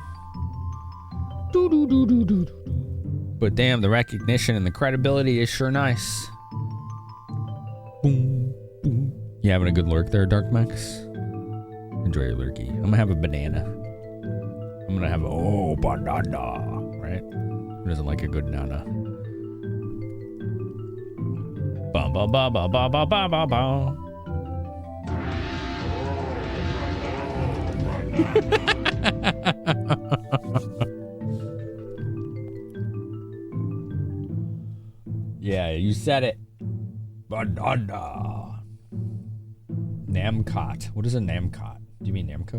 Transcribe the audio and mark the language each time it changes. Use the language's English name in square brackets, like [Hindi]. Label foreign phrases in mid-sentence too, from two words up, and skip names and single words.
[English] But damn, the recognition and the credibility is sure nice. Boom, boom. You having a good lurk there, Dark Max? Enjoy your lurky. I'm gonna have a banana. I'm gonna have a banana, right? Who doesn't like a good nana? Ba ba ba ba ba ba ba ba ba. Yeah, you said it. Banana. Namcot. What is a Namcot? Do you mean Namco?